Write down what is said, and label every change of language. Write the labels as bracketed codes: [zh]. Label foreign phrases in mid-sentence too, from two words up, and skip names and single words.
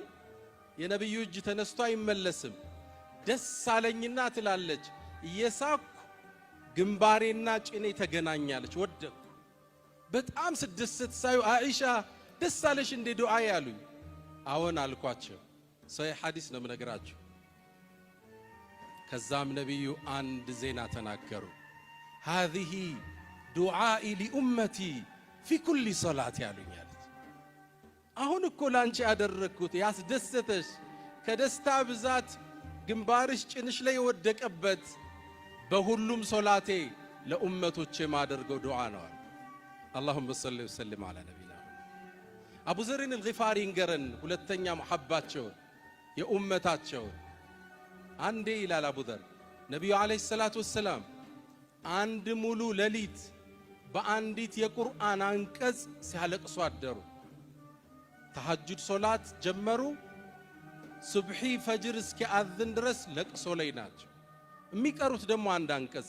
[am] የነብዩ እጅ ተነስቶ አይመለስም። ደስ አለኝና ትላለች፣ እየሳኩ ግንባሬና ጭኔ ተገናኛለች፣ ወደኩ። በጣም ስደሰት ሳዩ አኢሻ ደስ አለሽ እንደ ዱዓ ያሉኝ። አዎን አልኳቸው። ሰሂህ ሐዲስ ነው የምነግራችሁ። ከዛም ነብዩ አንድ ዜና ተናገሩ። [ar] هذه دعائي لأمتي في كل صلاة [am] ያሉኛል። አሁን እኮ ላንቺ ያደረኩት ያስደሰተሽ ከደስታ ብዛት ግንባርሽ ጭንሽ ላይ ወደቀበት በሁሉም ሶላቴ ለኡመቶቼ ማደርገው ዱዓ ነው። [ar] اللهم صل وسلم على نبينا [am] አቡ ዘርን الغفاري እንገረን ሁለተኛ መሐባቸው የኡመታቸው። አንዴ ይላል አቡ ዘር ነብዩ አለይሂ [ar] الصلاة والسلام [am] አንድ ሙሉ ሌሊት በአንዲት የቁርአን አንቀጽ ሲያለቅሱ አደሩ። ተሐጁድ ሶላት ጀመሩ። ሱብሒ ፈጅር እስኪአዝን ድረስ ለቅሶ ላይ ናቸው። የሚቀሩት ደግሞ አንድ አንቀጽ